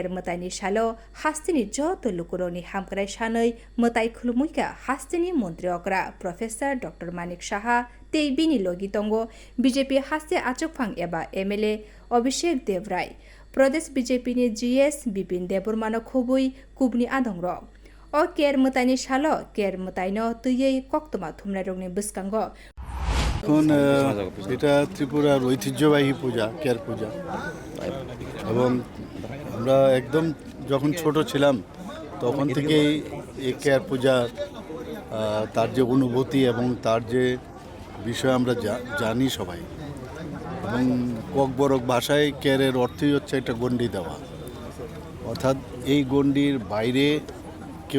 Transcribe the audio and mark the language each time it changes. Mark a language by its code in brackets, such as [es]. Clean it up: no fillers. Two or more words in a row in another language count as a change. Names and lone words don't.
[trp] मतायनि सालो हास्तिनि जत लुकुरनि हामक्राय सानै मताय खुलुमुइका हास्तिनि मन्त्री अग्रा प्रोफेसर डॉक्टर मानिक साहा तेई बिनि लगी तंगो बीजेपी हास्ते आचकफां एबा एमएलए अभिषेक देवराय प्रदेश बीजेपी नि जीएस बिपिन देबरमानो खुबुई कुबनि आदंग अ केर मतायनि सालो केर मतायनो तुयै कक्तमा थुमनाय रंनि बिस्कांगो [bn] এখন এটা ত্রিপুরার ঐতিহ্যবাহী পূজা কেয়ার পূজা এবং আমরা একদম যখন ছোট ছিলাম তখন থেকেই এই কেয়ার পূজা তার যে অনুভূতি এবং তার যে বিষয় আমরা জানি সবাই এবং ককবরক ভাষায় কেয়ারের অর্থই হচ্ছে একটা গণ্ডি দেওয়া অর্থাৎ এই গণ্ডির বাইরে কেউ